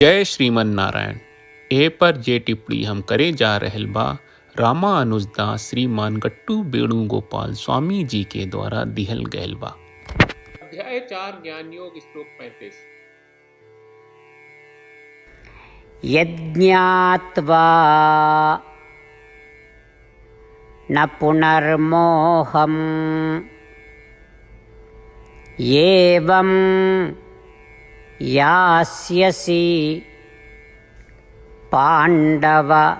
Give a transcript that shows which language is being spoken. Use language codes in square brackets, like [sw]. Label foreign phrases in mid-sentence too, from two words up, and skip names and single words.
[bho] जय श्रीमन नारायण। ए पर जे टिप्पणी हम करे जा रहल बा रामानुजदास श्रीमान गट्टू वेणुगोपाल स्वामी जी के द्वारा दिहल गयल बा। अध्याय 4 ज्ञान योग श्लोक 35। [sa] यज्ञात्वा न पुनर्मोहम् एवं यास्यसि पाण्डव